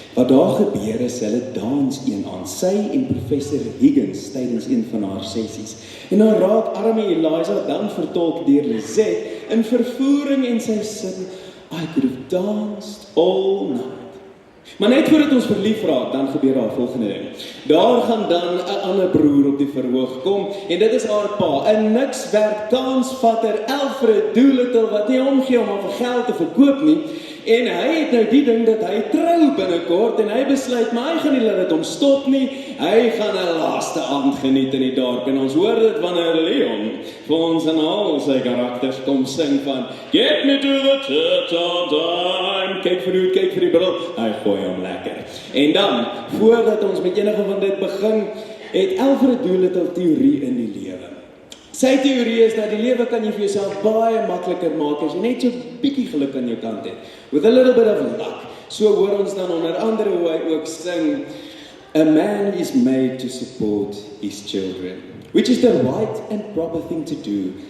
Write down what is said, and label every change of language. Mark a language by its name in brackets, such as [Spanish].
[Afrikaans] Wat daar gebeur is, hulle dans een aan, sy en professor Higgins tydens een van haar sessies. En dan raak arme Eliza dan vertolk deur Lizette in vervoering en sy sing, [English] I could have danced all night. [Afrikaans] Maar net voordat ons verlief raak, dan gebeur daar volgende ding. Daar gaan dan 'n ander broer op die verhoog kom, en dit is haar pa, 'n nikswerk kansvatter Alfred Doolittle, wat nie omgee om haar vir geld te verkoop nie, en hy het nou die ding dat hy trou binnekort, en hy besluit, maar hy gaan nie laat dit hom stop nie, hy gaan 'n laaste aand geniet in die dorp, en ons hoor dit wanneer Leon vir ons en al sy karakters kom sing van, [English] Get me to the church on time, [Afrikaans] kyk vir die bril, hy gooi hom lekker. En dan, voordat ons met enige van dit begin, het Alfred Doolittle teorie in die lewe. Sy teorie is dat die lewe kan jy vir jouself baie makliker maak as jy net so bietjie geluk aan jou kant het. [English] With a little bit of luck. [Afrikaans] So hoor ons dan onder andere hoe hy ook sing, [English] A man is made to support his children, which is the right and proper thing to do.